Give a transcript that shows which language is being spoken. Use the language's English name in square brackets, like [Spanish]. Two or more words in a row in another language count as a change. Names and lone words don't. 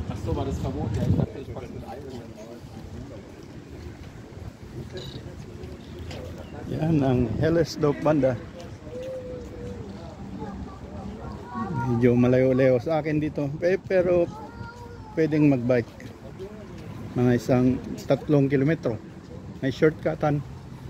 [German] Ach so, war das verboten? Ja, ich dachte, ich packe es mit Ei. [Filipino] Yan ang Hellersdorp banda. Medyo malayo-layo sa akin dito. Pero pwedeng magbike. Mga 3 kilometro. May shortcutan.